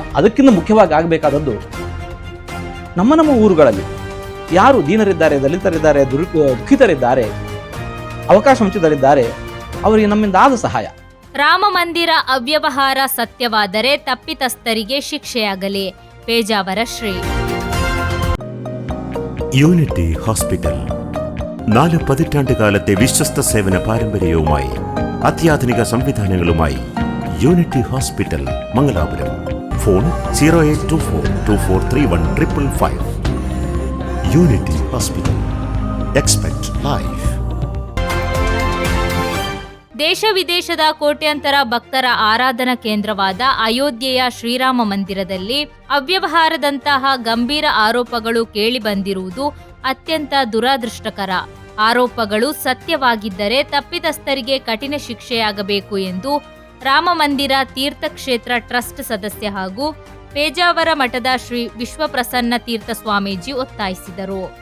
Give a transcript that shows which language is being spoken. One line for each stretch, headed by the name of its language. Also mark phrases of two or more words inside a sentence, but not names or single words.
Kannada: ಅದಕ್ಕಿಂತ ಮುಖ್ಯವಾಗಿ ಆಗಬೇಕಾದದ್ದು ನಮ್ಮ ಊರುಗಳಲ್ಲಿ ಯಾರು ದೀನರಿದ್ದಾರೆ, ದಲಿತರಿದ್ದಾರೆ, ದುಃಖಿತರಿದ್ದಾರೆ, ಅವಕಾಶ ವಂಚಿತರಿದ್ದಾರೆ, ಅವರಿಗೆ ನಮ್ಮಿಂದ ಆದ ಸಹಾಯ. ರಾಮ ಮಂದಿರ ಅವ್ಯವಹಾರ ಸತ್ಯವಾದರೆ ತಪ್ಪಿತಸ್ಥರಿಗೆ ಶಿಕ್ಷೆಯಾಗಲಿ. ಪೇಜಾವರ ಶ್ರೀ.
Malayalam: യൂണിറ്റി ഹോസ്പിറ്റൽ 4 പതിറ്റാണ്ട് കാലത്തെ വിശ്വസ്ത സേവന പാരമ്പര്യവുമായി അത്യാധുനിക സംവിധാനങ്ങളുമായി യൂണിറ്റി ഹോസ്പിറ്റൽ മംഗലാപുരം. ഫോൺ 0824243155. യൂണിറ്റി ഹോസ്പിറ്റൽ.
English: expect life.
Kannada: ದೇಶ ವಿದೇಶದ ಕೋಟ್ಯಾಂತರ ಭಕ್ತರ ಆರಾಧನಾ ಕೇಂದ್ರವಾದ ಅಯೋಧ್ಯೆಯ ಶ್ರೀರಾಮ ಮಂದಿರದಲ್ಲಿ ಅವ್ಯವಹಾರದಂತಹ ಗಂಭೀರ ಆರೋಪಗಳು ಕೇಳಿಬಂದಿರುವುದು ಅತ್ಯಂತ ದುರದೃಷ್ಟಕರ. ಆರೋಪಗಳು ಸತ್ಯವಾಗಿದ್ದರೆ ತಪ್ಪಿತಸ್ಥರಿಗೆ ಕಠಿಣ ಶಿಕ್ಷೆಯಾಗಬೇಕು ಎಂದು ರಾಮ ಮಂದಿರ ತೀರ್ಥಕ್ಷೇತ್ರ ಟ್ರಸ್ಟ್ ಸದಸ್ಯ ಹಾಗೂ ಪೇಜಾವರ ಮಠದ ಶ್ರೀ ವಿಶ್ವಪ್ರಸನ್ನ ತೀರ್ಥ ಸ್ವಾಮೀಜಿ ಒತ್ತಾಯಿಸಿದರು.